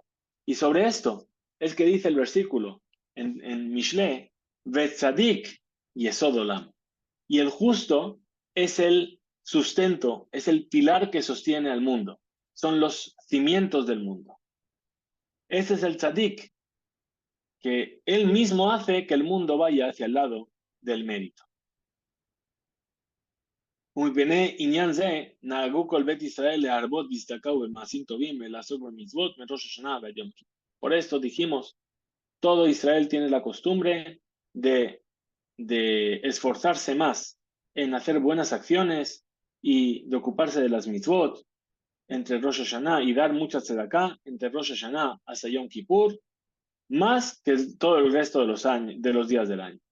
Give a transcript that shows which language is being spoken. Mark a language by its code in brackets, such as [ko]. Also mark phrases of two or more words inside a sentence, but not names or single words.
[es] Y sobre esto es que dice el versículo en Mishle, [he] Vetzadik yesod olam. [es] Y el justo es el sustento, es el pilar que sostiene al mundo. Son los cimientos del mundo. Ese es el tzadik, que él mismo hace que el mundo vaya hacia el lado del mérito. [he] ומפני עניין זה נהגו כל בית ישראל להרבות והזדכהו במעשים טובים ולעסוק במצוות מראש השנה ועד יום כיפור. [es] Por esto dijimos, todo Israel tiene la costumbre de esforzarse más en hacer buenas acciones y de ocuparse de las mitzvot entre Rosh Hashanah y dar mucha tzedakah entre Rosh Hashanah hasta Yom Kippur, más que todo el resto de los días del año.